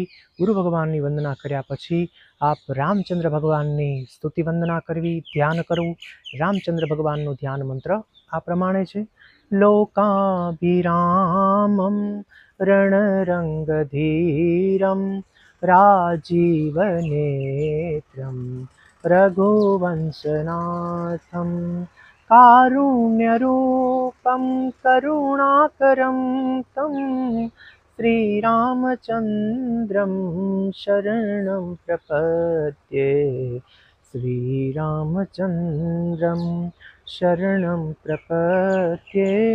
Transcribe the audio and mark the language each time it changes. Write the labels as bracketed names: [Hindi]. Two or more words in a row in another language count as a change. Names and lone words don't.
[Gujarati] ગુરુ ભગવાનની વંદના કર્યા પછી આપ રામચંદ્ર ભગવાનની સ્તુતિ વંદના કરવી, ધ્યાન કરવું. રામચંદ્ર ભગવાનનું ધ્યાન મંત્ર આ પ્રમાણે છે: [Sanskrit] लोकाभिरामम रणरंगधीरम राजीवनेत्रम रघुवंशनाथं कारुण्यरूपं करुणाकरं तं श्रीरामचन्द्रं शरणं प्रपद्ये. श्रीरामचन्द्रं शरणं प्रपद्ये.